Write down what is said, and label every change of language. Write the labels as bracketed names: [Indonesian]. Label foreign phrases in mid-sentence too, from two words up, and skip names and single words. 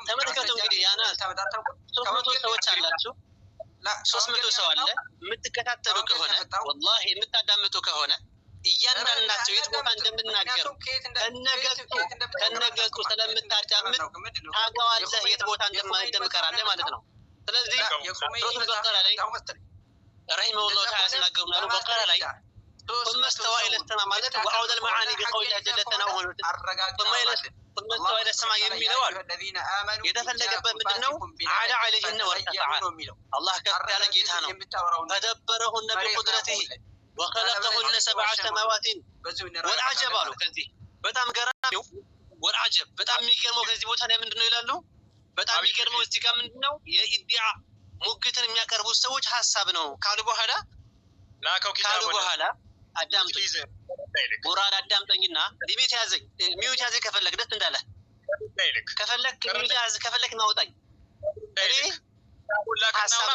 [Amharic] ተመልከቱ እንግዲህ ያና 300 ሰዎች አላችሁ 300 ሰው አለ የምትከታተሉ ከሆነ ወላሂ የምታዳምጡ ከሆነ እያንዳንዳቸው የት ቦታ እንደምናገር ከነገጡ ስለምታዳምጥ ታውቀዋለህ የት ቦታ እንደምቀራለህ ማለት ነው። ስለዚህ ሱረቱል በቀራ ላይ [Arabic] رحمه الله تعالى [Amharic] ሲናገሩ ምናሉ በቀራ ላይ [Arabic] ثم استوى الى السماء [Amharic] ማለት [Arabic] وعود المعاني بقولها جل ثناؤه ثم استوى الى السماء [Amharic] የሚለው አሉ የተፈለገበት ምንድነው [Arabic] على عليهن وارتفع [Amharic] አላህ ከፍ ያለ ጌታ ነው [Arabic] فدبرهن بقدرته وخلقهن 7 سماوات والعجب [Amharic] አሉ ከዚህ በጣም ገራሚው والعجب በጣም የሚገርመው ከዚህ ቦታ ላይ ምንድነው ይላሉ በጣም የሚገርመው እዚህ ጋር ምንድነው የኢዲዓ ሙግትን የሚያቀርቡ ሰዎች ሐሳብ ነው ካሉ በኋላ አዳምጠኝ ሙራድ አዳምጠኝና ሊሚት ያዘኝ ሚዩት ያዘኝ ከፈለክ ደስ እንዳለ ከፈለክ ሚዩት ያዝ ከፈለክ ማውጣኝ እኔ ሐሳብ